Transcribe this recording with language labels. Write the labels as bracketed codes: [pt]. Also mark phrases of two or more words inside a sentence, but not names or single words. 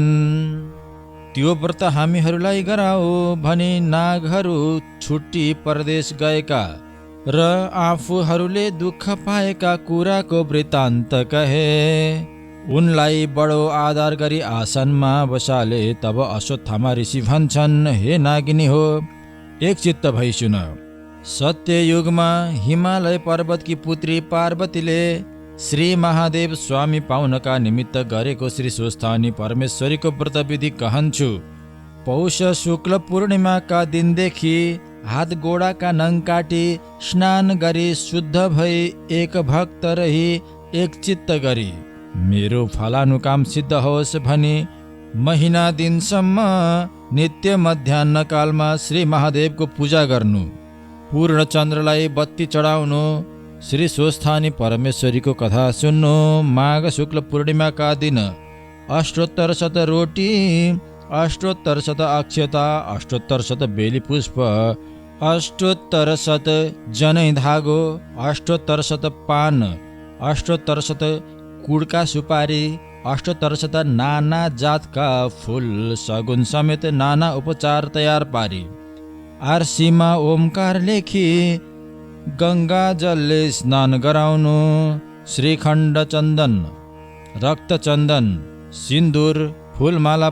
[ne] त्यो व्रत हामीहरूलाई गराऊ भनी नागहरू छुट्टी परदेश गएका र आफूहरूले दुःख पाएका कुराको वृत्तान्त कहे। उनलाई बडो आदर गरी आसनमा बसाले। तब अश्वत्थामा ऋषि भन्छन्, हे नागिनी हो, एकचित्त भई सुन। सत्ययुगमा हिमालय पर्वतकी पुत्री पार्वतीले श्री महादेव स्वामी पाउनका निमित्त गरेको श्री स्वस्थानी परमेश्वरीको व्रत विधि कहन्छु। पौष शुक्ल पूर्णिमाका दिनदेखि हात गोडाका नङ काटी स्नान गरी शुद्ध भई एक भक्त रही एक चित्त गरी मेरो फलानु काम सिद्ध होस् भनी महिना दिनसम्म नित्य मध्याह्न कालमा श्री महादेवको पूजा गर्नु, पूर्ण चन्द्रलाई बत्ती चढाउनु, श्री स्वस्थानी परमेश्वरीको कथा सुन्नु। माघ शुक्ल पूर्णिमाका दिन अष्टोत्तर शत रोटी, अष्टोत्तर शत अक्षता, अष्टोत्तर शत बेली पुष्प, अष्टोत्तर शत जनै धागो, अष्टोत्तर शत पान, अष्टोत्तर शत कुडका सुपारी, अष्टोत्तर शत नाना जातका फूल सगुन समेत नाना उपचार तयार पारी आरसीमा ओमकार लेखी गंगा जलले स्नान गराउनु, श्रीखण्ड चन्दन, रक्त चन्दन, सिन्दुर, फूलमाला